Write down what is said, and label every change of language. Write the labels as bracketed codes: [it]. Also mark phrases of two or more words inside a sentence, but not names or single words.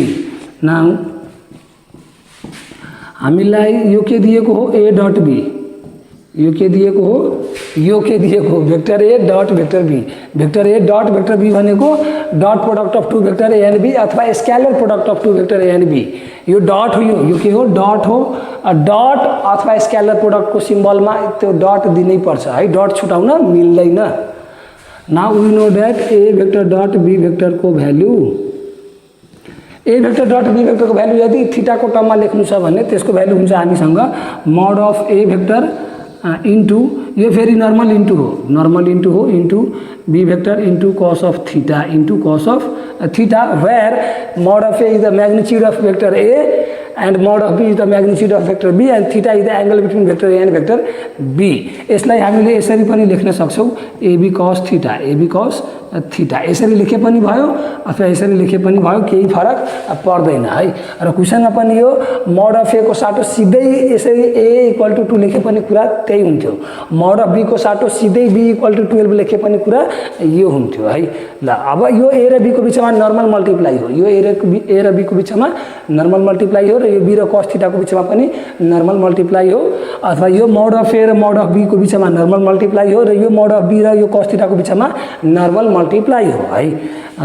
[ne] नाउ हामीलाई यो के दिएको हो [en] a dot b, [ne] यो के दिएको हो यो के दिएको [en] vector a dot vector b, vector a dot vector b [ne] भनेको [en] dot product of two vector a and b [ne] अथवा [en] scalar product of two vector a and b. [ne] यो डट हो, यो के हो डट हो। डट अथवा स्केलर प्रोडक्टको सिम्बलमा त्यो डट दिनै पर्छ है, डट छुटाउन मिल्दैन। [en] now we know that a vector dot b [ne] भेक्टरको भ्यालु, [en] a vector dot b [ne] भेक्टरको भ्यालु यदि थीटाको टर्ममा लेख्नु छ भने त्यसको भ्यालु हुन्छ हामीसँग [en] mod of a vector into, [ne] यो फेरि [en] normal into [ne] हो, [en] normal into [ne] हो, [en] into b vector into cos of theta into cos of theta, where mod of a is the magnitude of vector a and mod of b is the magnitude of vector b [ne] and theta is the angle between vector a and vector b। यसलाई हामीले यसरी पनि लेख्न सक्छौँ [en] ab cos theta, ab cos theta, [ne] यसरी लेखे पनि भयो अथवा यसरी लेखे पनि भयो, केही फरक पर्दैन है। र क्वेसनमा पनि यो [en] mod of a [ne] को साटो सिधै यसरी [en] a equal to 2 [ne] लेखे पनि कुरा त्यही हुन्थ्यो, [en] mod of b [ne] को साटो सिधै [en] b equal to 12 [ne] लेखे पनि कुरा यो हुन्थ्यो है। ल अब यो a र b को बिचमा [en] normal multiply [ne] हो, यो a र b को बिचमा [en] normal multiply [ne] हो र यो b र [en] cos theta [ne] को बिचमा पनि [en] normal multiply [ne] हो, अथवा यो [en] mod of a [ne] र [en] mod of b [ne] को बिचमा [en] normal multiply [ne] हो र यो [en] mod of b [ne] र यो [en] cos theta [ne] को बिचमा [en] normal multiply [ne] हो है।